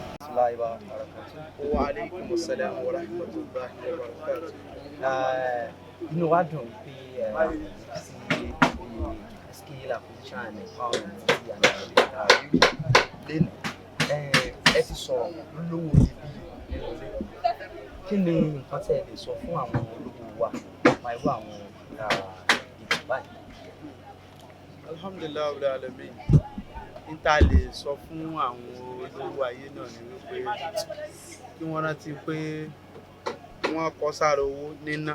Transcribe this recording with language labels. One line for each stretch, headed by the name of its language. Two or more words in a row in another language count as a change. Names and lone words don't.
Arabic: ورحمة الله وبركاته. وعليكم السلام ورحمة الله وبركاته.
Yoruba: Inú wa dùn pé sí
English: skill acquisition and empowerment
Yoruba: tí a ní lẹ́nu ẹ ti sọ̀rọ̀ lówó ibi nínú ilé. Kí ni nǹkan tí ẹ lè sọ fún àwọn olówó wa nípa irú àwọn ìdìbò báyìí?
Arabic: الحمد لله رب العالمين.
Yoruba: Níta lè sọ fún àwọn olówó ayé náà ni wípé kí wọ́n rántí pé wọ́n kọ sára owó níná.